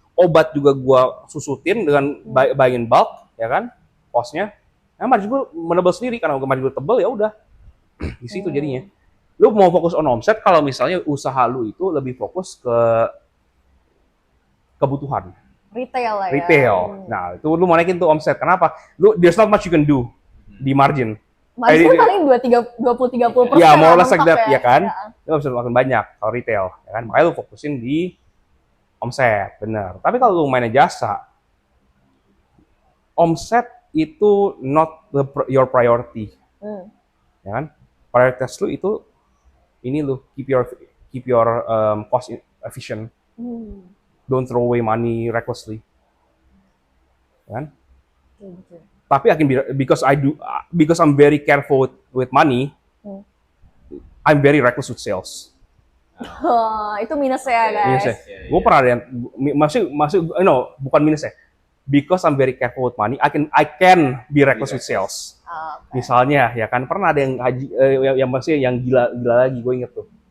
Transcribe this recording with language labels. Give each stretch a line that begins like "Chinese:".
Indonesian: Obat juga gua susutin dengan buying in bulk, ya kan? Costnya. Nah, margin gue menebel sendiri karena margin gue tebel ya udah di situ jadinya. Lu mau fokus on omset kalau misalnya usaha lu itu lebih fokus ke kebutuhan. Retail lah ya. Retail. Nah, itu lu mau naikin tuh omset. Kenapa?
English: There's not much you can do di margin.
Indonesian: Margin paling 20-30%.
English: Ya, more or less like that, ya kan?
Indonesian: Ya. Lu bisa makin banyak kalau retail, ya kan? Makanya lu fokusin di omset, bener. Tapi kalau lu mainnya jasa, omset itu not your priority, ya kan?
English: Prioritas lu itu ini lu keep your cost efficient, don't throw away money recklessly, ya kan? Tapi because I'm very careful with money, I'm very reckless with sales.
Indonesian: Itu minusnya guys. Gue pernah ada yang masih bukan minusnya.
English: Because I'm very careful with money, I can be reckless with sales. Okay.
Indonesian: Misalnya, ya kan pernah ada yang yang gila lagi, gue inget tuh.